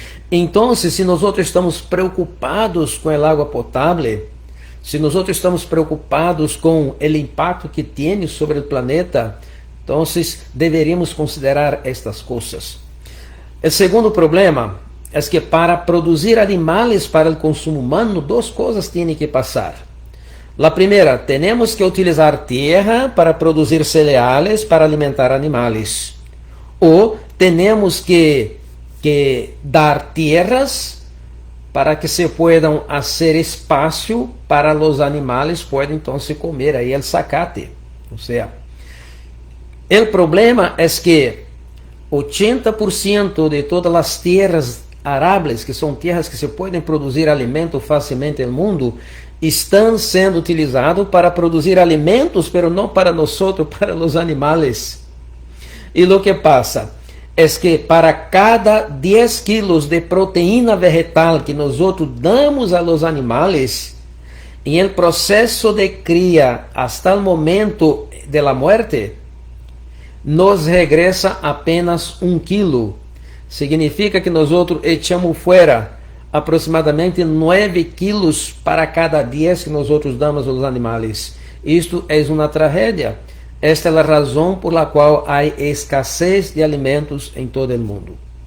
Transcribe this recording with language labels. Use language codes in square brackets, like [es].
[pt] Então, se nós estamos preocupados com a água potável, se nós estamos preocupados com o impacto que tem sobre o planeta, então deveríamos considerar estas coisas. O segundo problema é que para produzir animais para o consumo humano, 2 coisas têm que passar. A primeira, temos que utilizar terra para produzir cereais para alimentar animais. Ou temos que dar [es] tierras para que se puedan hacer espacio para los animales puedan entonces comer ahí el zacate. O sea, el problema es que 80% de todas las tierras arables, que son tierras que se pueden producir alimentos fácilmente en el mundo, están siendo utilizados para producir alimentos, pero no para nosotros, para los animales. Y lo que pasa es que para cada 10 kilos de proteína vegetal que nosotros damos a los animales, en el proceso de cría hasta el momento de la muerte, nos regresa apenas 1 kilo. [pt] significa que nós [es] echamos [pt] fora aproximadamente 9 quilos para cada 10 que nós damos aos animais. Isto é uma tragédia. Esta é a razão [es] por la [pt] qual há escassez de alimentos em todo o mundo.